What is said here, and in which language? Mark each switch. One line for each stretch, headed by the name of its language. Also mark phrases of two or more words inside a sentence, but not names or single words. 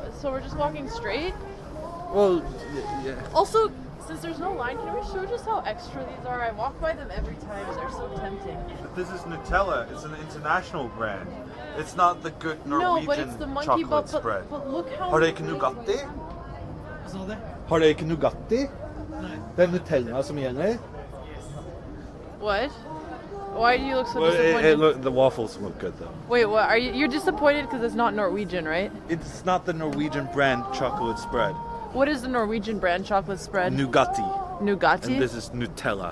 English: So we're just walking straight. Well, yeah. Also, since there's no line, can we show just how extra these are? I walk by them every time and they're so tempting. But this is Nutella. It's an international brand. It's not the good No, Norwegian but it's the monkey chocolate but spread. look how.
Norwegian: Har dere ikke Nugatti? Hva sa du? Har dere ikke Nugatti? Det er Nutella som gjelder.
English: What? Why do you look so Well, disappointed? the waffles look good though. Wait, what? Are you're disappointed because it's not Norwegian, right? It's not the Norwegian brand chocolate spread. What is the Norwegian brand chocolate spread? Nugatti. Nugatti? And this is Nutella.